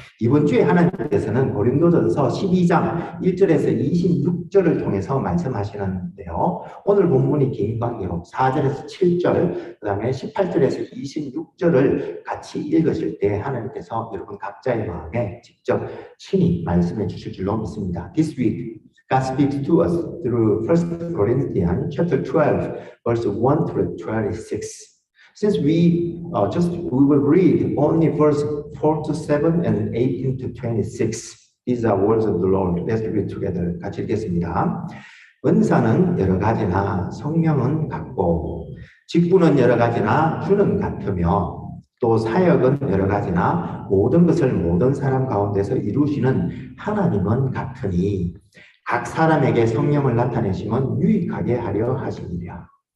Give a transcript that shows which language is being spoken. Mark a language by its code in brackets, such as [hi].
[ko] 이번 주에 하나님께서는 고린도전서 12장 1절에서 26절을 통해서 말씀하시는데요. 오늘 본문이 긴 관계로 4절에서 7절, 그 다음에 18절에서 26절을 같이 읽으실 때 하나님께서 여러분 각자의 마음에 직접 친히 말씀해 주실 줄로 믿습니다. [en] This week, God speaks to us through 1 Corinthians chapter 12, verse 1 through 26. Since we will read only verse 4 to 7 and 18 to 26. These are words of the Lord. Let's read together. [ko] 같이 읽겠습니다. 은사는 여러 가지나 성령은 같고 직분은 여러 가지나 주는 같으며 또 사역은 여러 가지나 모든 것을 모든 사람 가운데서 이루시는 하나님은 같으니 각 사람에게 성령을 나타내시면 유익하게 하려 하시니라.